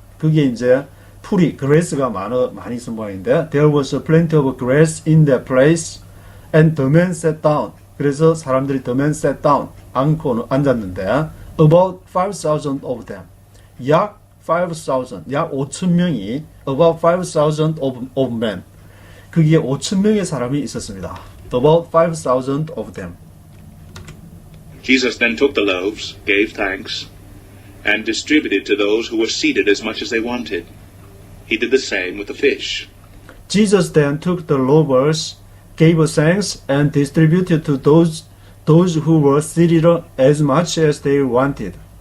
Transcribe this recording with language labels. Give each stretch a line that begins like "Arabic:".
Korean: 그게 이제 풀이,
English: grass가
Korean: 많이 있는 모양인데
English: There was plenty of grass in that place, and the men sat down.
Korean: 그래서 사람들이
English: the men sat down.
Korean: 앉고 앉았는데
English: about 5,000 of them.
Korean: 약 5,000, 약 5,000명이
English: about 5,000 of men.
Korean: 거기에 5,000명의 사람이 있었습니다.
English: About 5,000 of them. Jesus then took the loaves, gave thanks, and distributed to those who were seated as much as they wanted. He did the same with the fish. Jesus then took the loaves, gave thanks, and distributed to those who were seated as much as they wanted.